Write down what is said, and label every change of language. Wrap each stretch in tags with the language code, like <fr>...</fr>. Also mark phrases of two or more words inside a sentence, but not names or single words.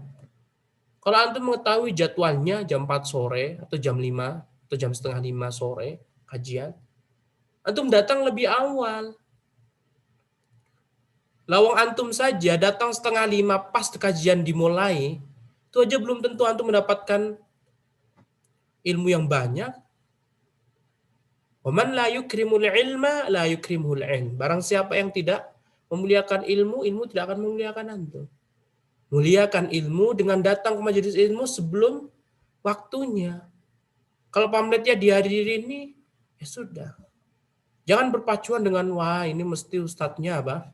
<id>Kalau antum mengetahui jadwalnya jam 4 sore atau jam 5 atau jam setengah 5 sore kajian, antum datang lebih awal. Lawang antum saja datang setengah 5 pas kajian dimulai, itu aja belum tentu antum mendapatkan ilmu yang banyak.</id> <ar>ومن لا يكرم العلم لا يكرم العلم.</ar> <id>Barang siapa yang tidak memuliakan ilmu, ilmu tidak akan memuliakan antum. Muliakan ilmu dengan datang ke majelis ilmu sebelum waktunya. Kalau pamfletnya dihadiri ini, ya sudah. Jangan berpacuan dengan, wah ini mesti ustadznya apa?</id>